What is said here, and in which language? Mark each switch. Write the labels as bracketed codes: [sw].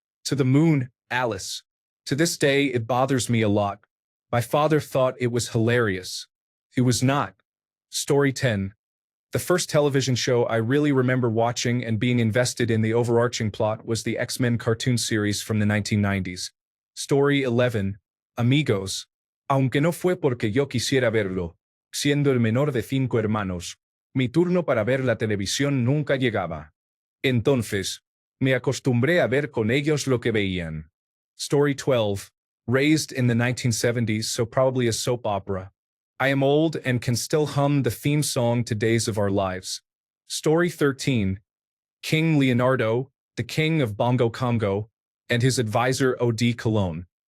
[en] To the moon, Alice. To this day, it bothers me a lot. My father thought it was hilarious. It was not. Story 10. The first television show I really remember watching and being invested in the overarching plot was the X-Men cartoon series from the 1990s. Story 11. [es] Amigos. Aunque no fue porque yo quisiera verlo, siendo el menor de 5 hermanos, mi turno para ver la televisión nunca llegaba. Entonces, me acostumbré a ver con ellos lo que veían. [en] Story 12. Raised in the 1970s, so probably a soap opera. I am old and can still hum the theme song to Days of Our Lives. Story 13. King Leonardo, the king of Bongo Congo, and his advisor O.D. Cologne.